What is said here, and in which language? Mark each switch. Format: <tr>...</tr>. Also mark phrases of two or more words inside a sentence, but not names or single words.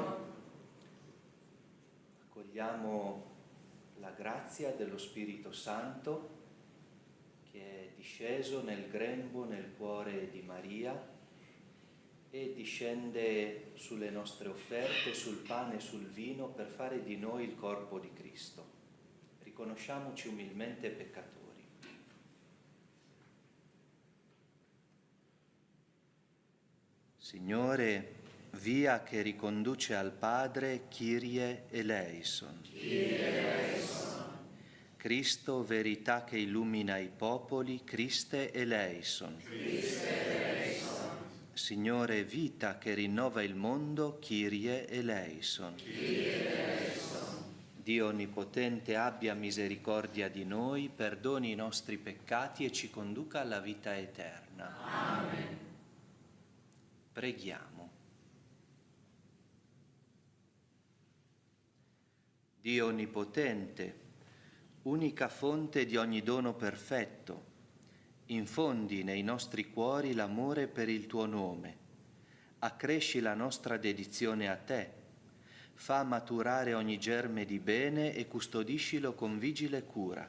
<it>Accogliamo la grazia dello Spirito Santo che è disceso nel grembo, nel cuore di Maria e discende sulle nostre offerte, sul pane e sul vino per fare di noi il corpo di Cristo. Riconosciamoci umilmente peccatori. Signore, via che riconduce al Padre,</it> <el>Kyrie eleison. Kyrie eleison.</el> <it>Cristo, verità che illumina i popoli,</it> <el>Christe eleison. Christe eleison.</el> <it>Signore, vita che rinnova il mondo,</it> <el>Kyrie eleison. Kyrie eleison.</el> <it>Dio Onnipotente abbia misericordia di noi, perdoni i nostri peccati e ci conduca alla vita eterna. Amen. Preghiamo. Dio Onnipotente, unica fonte di ogni dono perfetto, infondi nei nostri cuori l'amore per il tuo nome, accresci la nostra dedizione a te, fa maturare ogni germe di bene e custodiscilo con vigile cura.</it>